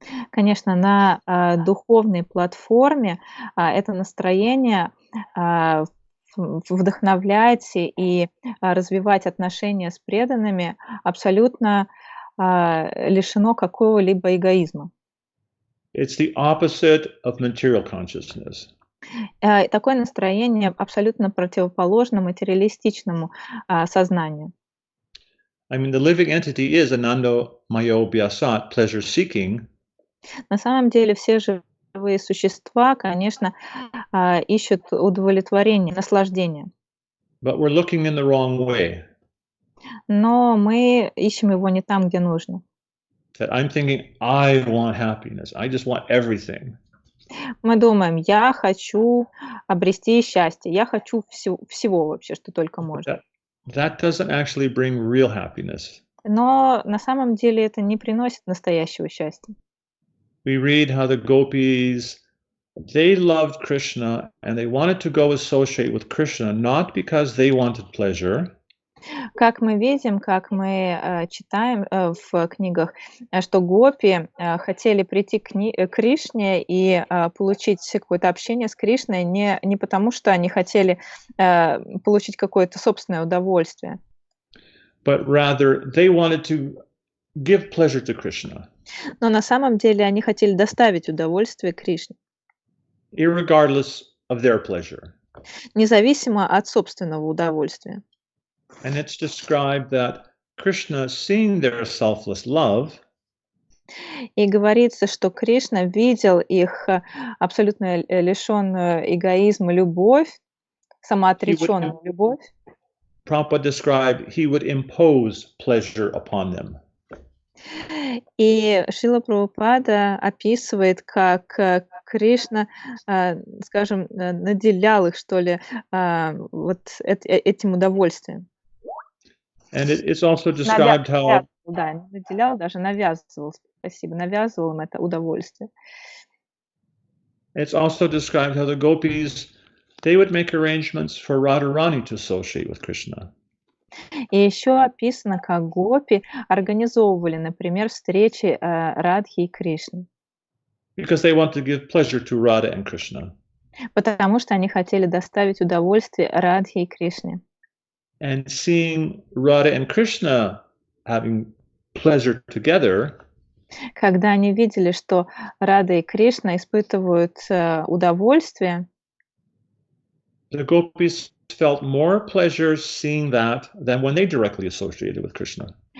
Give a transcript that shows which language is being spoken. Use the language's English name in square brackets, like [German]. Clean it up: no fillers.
[Russian] Конечно, на духовной платформе это настроение вдохновлять и развивать отношения с преданными абсолютно лишено какого-либо эгоизма. [English] It's the opposite of material consciousness. [Russian] Такое настроение абсолютно противоположно материалистичному сознанию. [English] I mean, the living entity is [Sanskrit] ananda mayo bhyasat, [English] pleasure seeking. [Russian] На самом деле все живые существа, конечно, ищут удовлетворение, наслаждение. [English] But we're looking in the wrong way. [Russian] Но мы ищем его не там, где нужно. [English] That I'm thinking, I want happiness. I just want everything. [Russian] Мы думаем, я хочу обрести счастье, я хочу всего вообще, что только можно. [English] That doesn't actually bring real happiness. [Russian] Но на самом деле это не приносит настоящего счастья. [English] We read how the gopis, they loved Krishna and they wanted to go associate with Krishna, not because they wanted pleasure. [Russian] Как мы видим, как мы читаем в книгах, что гопи хотели прийти к Кришне и получить какое-то общение с Кришной не потому, что они хотели получить какое-то собственное удовольствие. [English] But rather, they wanted to give pleasure to Krishna. [Russian] Но на самом деле они хотели доставить удовольствие Кришне. [English] Irregardless of their pleasure. [Russian] Независимо от собственного удовольствия. [English] And it's described that Krishna, seeing their selfless love, [Russian] и говорится, что Кришна видел их абсолютно лишенную эгоизма любовь, самоотреченную любовь. [English] Prabhupada described he would impose pleasure upon them. [Russian] И Шрила Прабхупада описывает, как Кришна, скажем, наделял их, что ли, вот этим удовольствием. [English] And it's also described how... [Russian] Да, не наделял, даже навязывал, спасибо, навязывал им это удовольствие. [English] It's also described how the gopis, they would make arrangements for Radharani to associate with Krishna. [Russian] И еще описано, как гопи организовывали, например, встречи Радхи и Кришны. [English] Because they want to give pleasure to Radha and Krishna. [Russian] Потому что они хотели доставить удовольствие Радхи и Кришне. [English] And seeing Radha and Krishna having pleasure together, [Russian] когда они видели, что Рада и Кришна испытывают удовольствие, [English] the gopis felt more pleasure seeing that than when they directly associated with Krishna.